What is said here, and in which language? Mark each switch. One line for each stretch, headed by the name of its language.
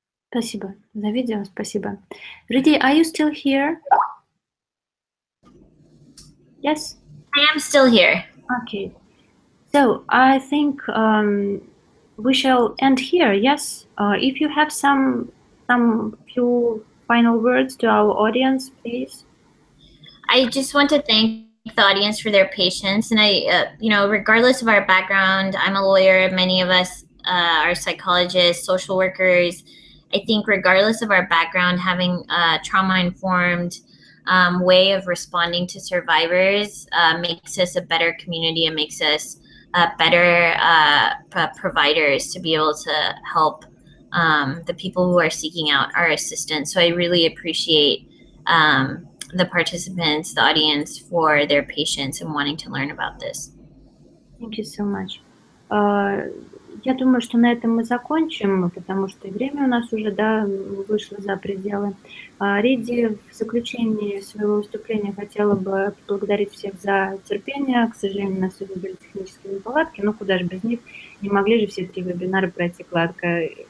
Russian: Спасибо за видео, спасибо.
English: Riddhi, are you still here? Yes? I am still here. Okay. So I think we shall end here, yes? If you have some few final words to our audience, please. I just want to thank the audience for their patience. And I, you know, regardless of our background, I'm a lawyer, many of us are psychologists, social workers. I think regardless of our background, having a trauma-informed way of responding to survivors makes us a better community and makes us better providers to be able to help the people who are seeking out our assistance. So I really appreciate the participants, the audience, for their patience and wanting to learn about this. Thank you so much.
Russian: Я думаю, что на этом мы закончим, потому что время у нас уже вышло за пределы. Ридди в заключении своего выступления хотела бы поблагодарить всех за терпение. К сожалению, у нас сегодня были технические неполадки, но куда же без них. Не могли же все 3 вебинара пройти гладко.